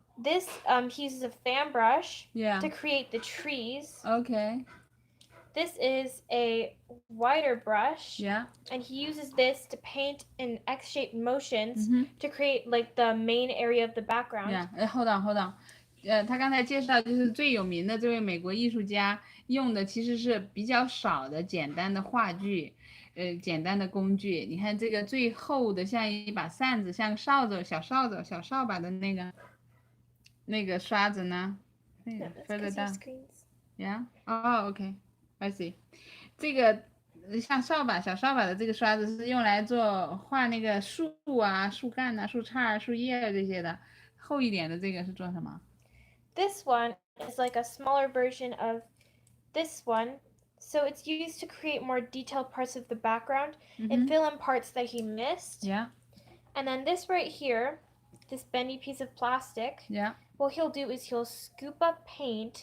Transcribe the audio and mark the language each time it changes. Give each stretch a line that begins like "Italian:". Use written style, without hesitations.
English: This, he uses a fan brush Yeah. to create the trees. Okay. This is a wider brush. Yeah. And he uses this to paint in X-shaped motions Mhm. to create like the main area of the background. Yeah. Hold on.
Chinese: 他刚才介绍就是最有名的这位美国艺术家用的其实是比较少的简单的话剧，简单的工具。你看这个最厚的像一把扇子，像哨子、小扫把的那个刷子呢？那个
English: Yeah, that's further because he down. screens. Yeah. Oh, okay. I see.
Chinese: 这个像小扫把的这个刷子是用来做画那个树啊、树干啊、树杈、树叶这些的。厚一点的这个是做什么？
English: This one is like a smaller version of this one. So it's used to create more detailed parts of the background Mm-hmm. and fill in parts that he missed. Yeah. And then this right here, this bendy piece of plastic, Yeah. what he'll do is he'll scoop up paint